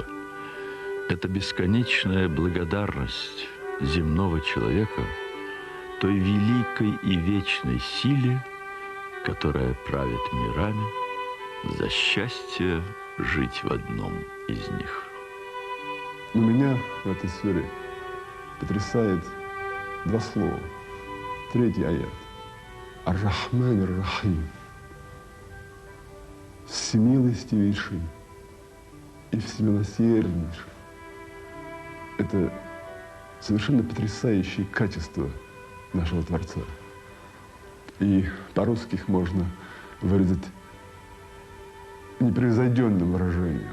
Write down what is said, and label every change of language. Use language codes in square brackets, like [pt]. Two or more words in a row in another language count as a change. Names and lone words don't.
[ru] Это бесконечная благодарность земного человека той великой и вечной силе, которая правит мирами, за счастье жить в одном из них. Но меня в этой суре потрясает два слова. Третий аят. [ar] الرحمن الرحيم. [ru] Всемилостивейший и всемилосерднейший. Это совершенно потрясающие качества нашего Творца. И по-русски их можно выразить непревзойденным выражением.